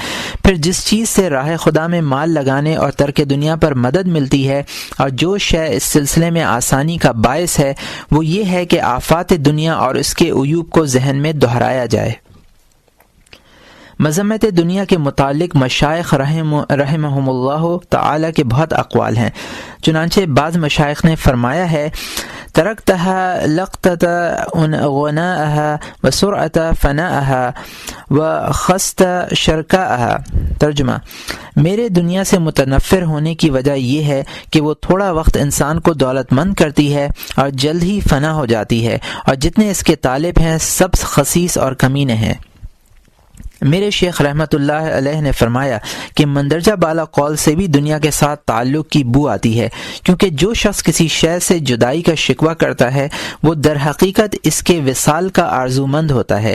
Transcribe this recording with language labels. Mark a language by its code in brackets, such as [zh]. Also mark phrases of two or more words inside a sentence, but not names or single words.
[ur] پھر جس چیز سے راہ خدا میں مال لگانے اور ترک دنیا پر مدد ملتی ہے اور جو شے اس سلسلے میں آسانی کا باعث ہے وہ یہ ہے کہ آفات دنیا اور اس کے عیوب کو ذہن میں دہرایا جائے۔ مذمت دنیا کے متعلق مشائخ [ar] رحمہم اللہ تعالی [ur] کے بہت اقوال ہیں، چنانچہ بعض مشائخ نے فرمایا ہے [ar] تركتها لقطة غناءها وسرعة فناءها وخست شركاءها۔ [ur] ترجمہ: میرے دنیا سے متنفر ہونے کی وجہ یہ ہے کہ وہ تھوڑا وقت انسان کو دولت مند کرتی ہے اور جلد ہی فنا ہو جاتی ہے، اور جتنے اس کے طالب ہیں سب خسیس اور کمینے ہیں۔ میرے شیخ [ar] رحمۃ اللہ علیہ [ur] نے فرمایا کہ مندرجہ بالا قول سے بھی دنیا کے ساتھ تعلق کی بو آتی ہے، کیونکہ جو شخص کسی شے سے جدائی کا شکوہ کرتا ہے وہ در حقیقت اس کے وصال کا آرزومند ہوتا ہے۔